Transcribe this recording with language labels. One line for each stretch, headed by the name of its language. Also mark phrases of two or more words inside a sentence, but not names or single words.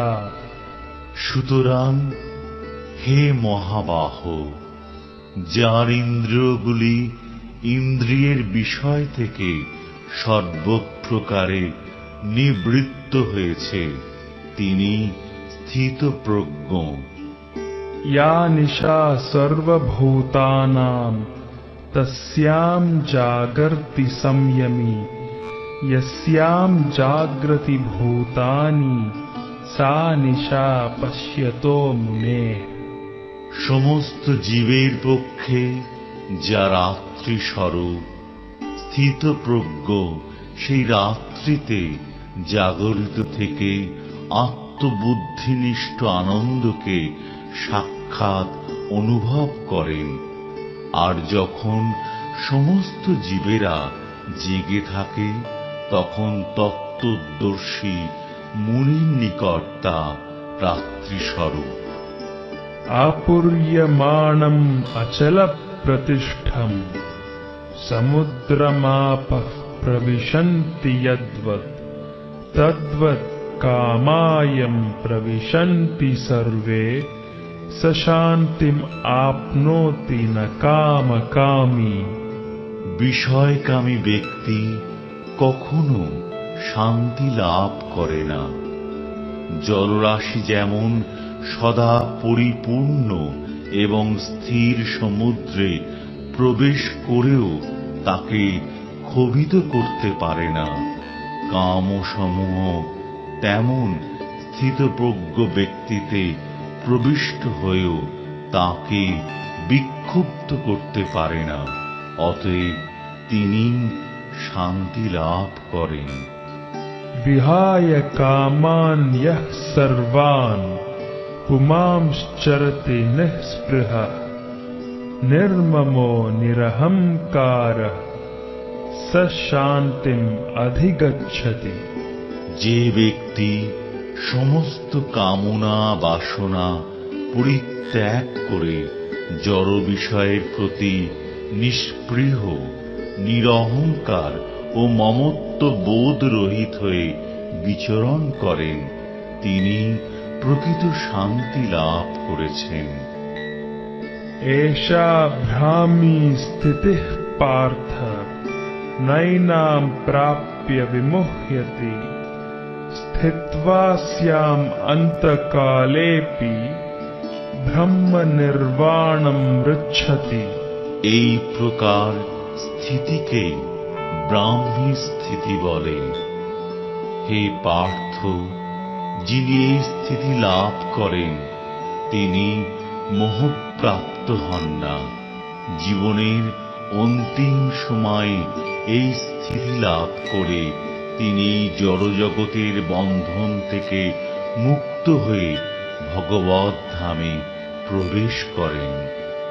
Bangla: সুতরাং হে মহাবাহ, যার ইন্দ্রিয়গুলি ইন্দ্রিয়ের বিষয় থেকে সর্বপ্রকারে নিবৃত্ত হয়েছে, তিনি স্থিতপ্রজ্ঞ।
Sanskrit: या निशा सर्वभूतानां तस्यां जागर्ति संयमी यस्यां जागृति भूतानि सा निशा पश्यतो मुनेः।
Bangla: সমস্ত জীবের পক্ষে যা রাত্রি স্বরূপ, স্থিতপ্রজ্ঞ সেই রাত্রিতে জাগরিত থেকে আত্মবুদ্ধিনিষ্ঠ আনন্দকে সাক্ষাৎ অনুভব করেন। আর যখন সমস্ত জীবেরা জেগে থাকে, তখন তত্ত্বদর্শী মুনির নিকট তা রাত্রিস্বরূপ।
Sanskrit: आपूर्यमाणम् अचलप्रतिष्ठम् समुद्रमापः प्रविशन्ति यद्वत् तद्वत् कामायम् प्रविशन्ति सर्वे स शान्तिम् आप्नोति न कामकामी।
Bangla: বিষয়কামী ব্যক্তি কখনো শান্তি লাভ করে না। জলরাশি যেমন সদা পরিপূর্ণ এবং স্থির সমুদ্রে প্রবেশ করেও তাকে ক্ষোভিত করতে পারে না, কামসমূহ তেমন স্থিতপ্রজ্ঞ ব্যক্তিতে প্রবিষ্ট হয়েও তাকে বিক্ষুব্ধ করতে পারে না। অতএব তিনি শান্তি লাভ করেন।
Sanskrit: विहाय कामान् यः सर्वान् पुमांश्चरति निःस्पृहः निर्ममो निरहंकारः स शान्तिम् अधिगच्छति।
Bangla: যে ব্যক্তি সমস্ত কামনা বাসনা পরিত্যাগ করে জড় বিষয়ের প্রতি নিষ্পৃহ, নিরহংকার ও মমত্ব বোধ রহিত হয়ে বিচরণ করেন, তিনি প্রকৃত শান্তি লাভ করেছেন।
Sanskrit: एषा भ्रामी स्थितिः पार्थ नैनां प्राप्य विमुह्यति स्थित्वा स्याम् अन्तकालेऽपि ब्रह्म निर्वाणं मृच्छति।
Bangla: এই প্রকার স্থিতিকে ব্রাহ্মী স্থিতি বলে। হে পার্থ, যিনি এই স্থিতি লাভ করেন তিনি মোহপ্রাপ্ত হন না। জীবনের অন্তিম সময়ে এই স্থিতি লাভ করে তিনি জড়জগতের বন্ধন থেকে মুক্ত হয়ে ভগবৎ ধামে প্রবেশ করেন।